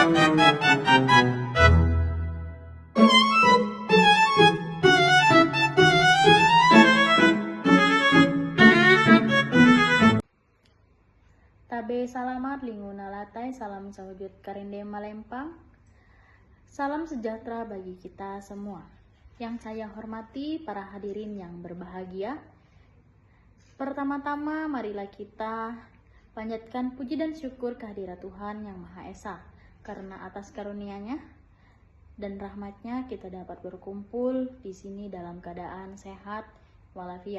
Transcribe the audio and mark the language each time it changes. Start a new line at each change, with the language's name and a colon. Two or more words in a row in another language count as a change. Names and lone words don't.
Kalumpang: Tabe salamat linguna latai, salam sahujud karinde malempang.
Indonesian: Salam sejahtera bagi kita semua. Yang saya hormati para hadirin yang berbahagia. Pertama-tama marilah kita panjatkan puji dan syukur kehadirat Tuhan Yang Maha Esa. Karena atas karunia-Nya dan rahmat-Nya kita dapat berkumpul di sini dalam keadaan sehat walafiat.